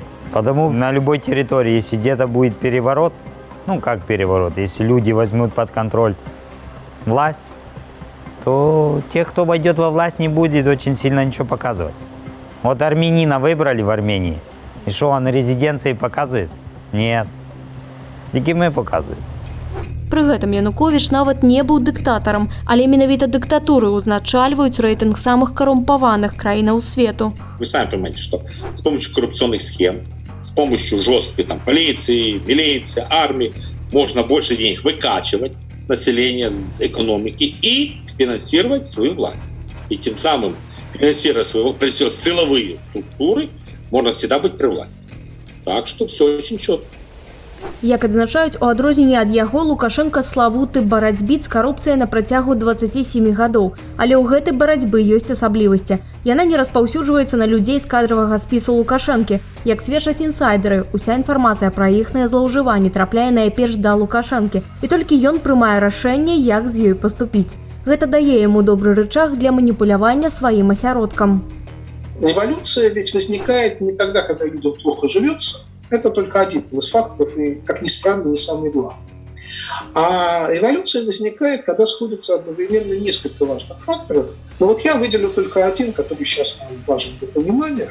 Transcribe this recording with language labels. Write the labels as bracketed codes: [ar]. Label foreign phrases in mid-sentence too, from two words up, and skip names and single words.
[ru] Потому на любой территории, если где-то будет переворот, ну как переворот, если люди возьмут под контроль власть, то тех, кто войдет во власть, не будет очень сильно ничего показывать. Вот армянина выбрали в Армении, и что, он резиденции показывает? Нет. Тільки мы показываем. [be] Пры гэтым Янукович нават не быў дыктатарам, але менавіта дыктатуры узначальваюць рэйтынг самых карумпаваных краінаў свету. [ru] Вы сами понимаете, что с помощью коррупционных схем, с помощью жесткой полиции, милиции, армии можно больше денег выкачивать с населения, с экономики и финансировать свою власть. И тем самым, финансируя прежде всего, силовые структуры, можно всегда быть при власти. Так что все очень четко. [be] Як адзначаюць, у адрозненне ад яго Лукашенко славуты барацьбіць з карупцыяй на працягу 27 гадоў. Але ў гэтай барацьбы ёсць асаблівасці. Яна не распаўсюджваецца на людзей з кадравага спісу Лукашэнкі. Як сведчаць інсайдеры, уся інфармацыя пра іхныя злоўжыванні трапляе найперш да Лукашэнкі. І толькі ён прымае рашэнне, як з ёй паступіць. Гэта дае яму добры рычаг для маніпулявання сваім асяродкам. [ru] Революция ведь возникает не тогда, когда людям плохо живется. Это только один из факторов, и, как ни странно, не самый главный. А революция возникает, когда сходятся одновременно несколько важных факторов. Но вот я выделю только один, который сейчас нам важен для понимания.